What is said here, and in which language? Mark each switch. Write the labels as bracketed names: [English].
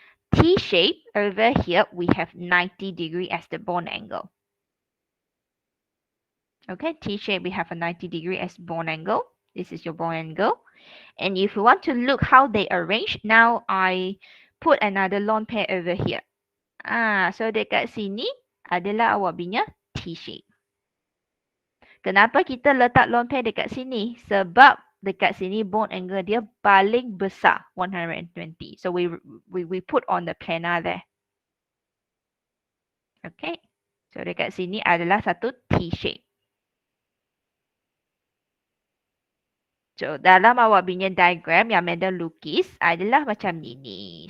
[English] T shape, over here we have 90 degree as the bond angle. Okay, T shape we have a 90 degree as bond angle. This is your bond angle. And if you want to look how they arrange, now I put another lone pair over here. [Malay] So dekat sini adalah awak punya T shape. Kenapa kita letak lone pair dekat sini? Sebab dekat sini bond angle dia paling besar, 120. [English] So we put on the planar there. Okay. [Malay] So dekat sini adalah satu T shape. So dalam awak punya diagram yang madam lukis adalah macam ni.